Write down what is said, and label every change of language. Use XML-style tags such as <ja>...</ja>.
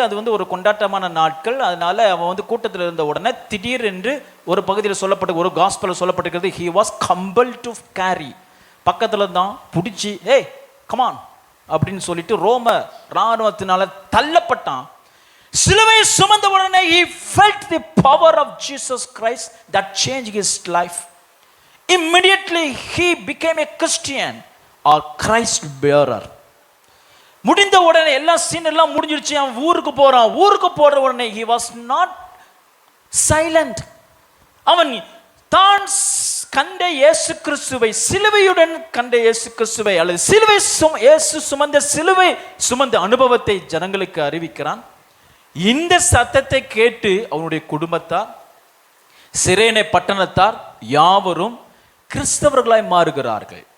<ta>அது ஒரு கொண்டாட்டமான நாட்கள். அதனால அவன் கூட்டத்தில் இருந்த உடனே திடீர் என்று ஒரு பகுதியில் சொல்லப்பட்ட ஒரு காஸ்பல் சொல்லப்பட்டிருக்கிறது,</ta> <en>he was compelled to carry.</en> <ta>பக்கத்தில் தான் பிடிச்சி ஏய் கமான் அப்படின்னு சொல்லிட்டு ரோம இராணுவத்தினால தள்ளப்பட்டான். சிலுவை சுமந்த உடனே</ta> <en>he felt the power of Jesus Christ that changed his life. Immediately he became a Christian or Christ bearer.</en> <ta>முடிந்த உடனே எல்லா சீன் எல்லாம் முடிஞ்சிருச்சு. அவன் ஊருக்கு போறான். ஊருக்கு போற உடனே</ta> <en>he was not silent.</en> <ta>அவன் தான் கண்ட இயேசு கிறிஸ்துவை, சிலுவையுடன் கண்ட இயேசு கிறிஸ்துவை அல்லது சிலுவை இயேசு சிலுவை சுமந்த அனுபவத்தை ஜனங்களுக்கு அறிவிக்கிறான். இந்த சத்தத்தை கேட்டு அவனுடைய குடும்பத்தார், சிரேனே பட்டணத்தார் யாவரும் கிறிஸ்தவர்களாய் மாறுகிறார்கள்.</ta>